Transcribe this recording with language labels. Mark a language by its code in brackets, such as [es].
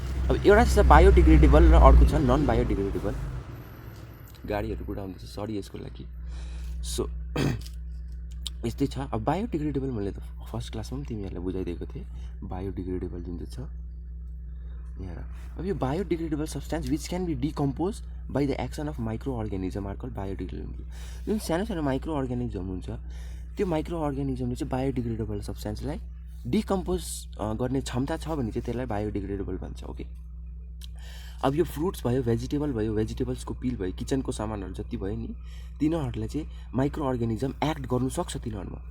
[ne] अब एउटा छ बायोडिग्रेडेबल र अर्को छ नन बायोडिग्रेडेबल। गाडीहरू कुदाउँदैछ, सरी यसको लागि। सो यस्तै छ। अब बायोडिग्रेडेबल मैले त फर्स्ट क्लासमा पनि तिमीहरूलाई बुझाइदिएको थिएँ, बायोडिग्रेडेबल जुन चाहिँ छ यहाँ। [en] अब यो biodegradable substance which can be decompose by the action of micro organism are called biodegradable. [ne] जुन सानो सानो माइक्रो अर्ग्यानिजम हुन्छ, त्यो माइक्रो अर्ग्यानिजमले चाहिँ बायोडिग्रेडेबल सब्सटेन्सलाई डिकम्पोज गर्ने क्षमता छ भने चाहिँ त्यसलाई बायोडिग्रेडेबल भन्छ, ओके। अब यो फ्रुट्स भयो, भेजिटेबल्सको पिल भयो, किचनको सामानहरू जति भयो नि, तिनीहरूलाई चाहिँ माइक्रो अर्ग्यानिजम एक्ट गर्नु सक्छ तिनीहरूमा।